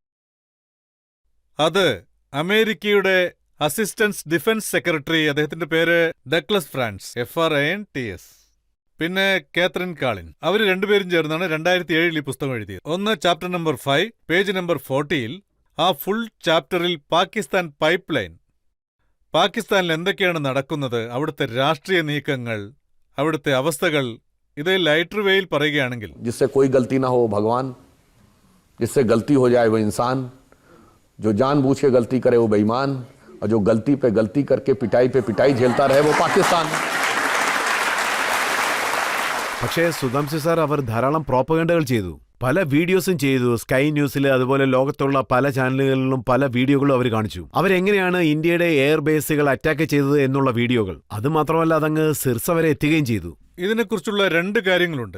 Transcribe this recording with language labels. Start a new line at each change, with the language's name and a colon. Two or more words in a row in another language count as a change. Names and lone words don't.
Malayalam: അത് അമേരിക്കയുടെ
English: Assistant Defense Secretary,
Malayalam: അദ്ദേഹത്തിന്റെ പേര് ഡഗ്ലസ് ഫ്രാൻസ്, FRANTS, പിന്നെ കാത്രിൻ കാളിൻ, അവർ രണ്ടുപേരും ചേർന്നാണ് 2007-ൽ ഈ പുസ്തകം എഴുതിയത്. ഒന്ന്
English: chapter number
Malayalam: 5,
English: page number
Malayalam: 40-ൽ. ആ ഫുൾ ചാപ്റ്ററിൽ പാകിസ്ഥാൻ പൈപ്പ് ലൈൻ, പാകിസ്ഥാനിൽ എന്തൊക്കെയാണ് നടക്കുന്നത്, അവിടുത്തെ രാഷ്ട്രീയ നീക്കങ്ങൾ, അവിടുത്തെ അവസ്ഥകൾ, ഇത് ലൈറ്റർ വേയിൽ പറയുകയാണെങ്കിൽ,
Hindi: जिससे कोई गलती ना हो भगवान, जिससे गलती हो जाए वो इंसान, जो जानबूझ के गलती करे वो बेईमान, और जो गलती पे गलती करके पिटाई पे पिटाई झेलता रहे वो पाकिस्तान.
Malayalam: പക്ഷേ സുധാംശു സാർ, അവർ ധാരാളം പ്രോപ്പഗണ്ടകൾ ചെയ്തു, പല വീഡിയോസും ചെയ്തു. സ്കൈ ന്യൂസിൽ, അതുപോലെ ലോകത്തുള്ള പല ചാനലുകളിലും പല വീഡിയോകളും അവർ കാണിച്ചു. അവരെങ്ങനെയാണ് ഇന്ത്യയുടെ
English: air bases attack
Malayalam: ചെയ്തത് എന്നുള്ള വീഡിയോകൾ. അത് മാത്രമല്ല, അതങ്ങ് സിർസ വരെ എത്തുകയും ചെയ്തു. ഇതിനെക്കുറിച്ചുള്ള 2 കാര്യങ്ങളുണ്ട്.